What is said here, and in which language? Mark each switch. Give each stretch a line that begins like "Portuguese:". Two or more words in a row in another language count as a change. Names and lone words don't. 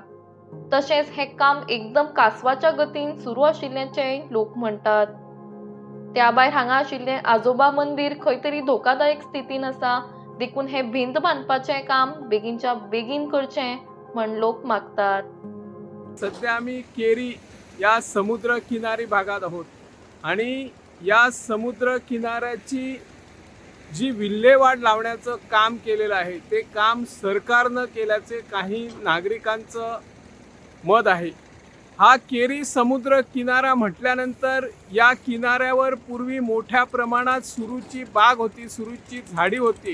Konkani: तशेंच हे काम एकदम कासवाच्या गतीन सुरू आशिल्ल्याचेय लोक म्हणटात। त्या भायर हांगा आशिल्लें आजोबा मंदिर खंय तरी धोकादायक स्थितीन आसा, देखून हे भिंत बांधपाचें काम बेगीनच्या बेगीन करचें म्हण लोक मागतात।
Marathi: सध्या आम्ही केरी या समुद्र किनारी भागात आहोत आणि या समुद्र किनाऱ्याची जी विल्हेवाट लावण्याचं काम केलेलं आहे ते काम सरकारनं केल्याचे काही नागरिकांचं मत आहे। हा केरी समुद्र किनारा म्हटल्यानंतर या किनाऱ्यावर पूर्वी मोठ्या प्रमाणात सुरूची बाग होती, सुरूची झाडी होती।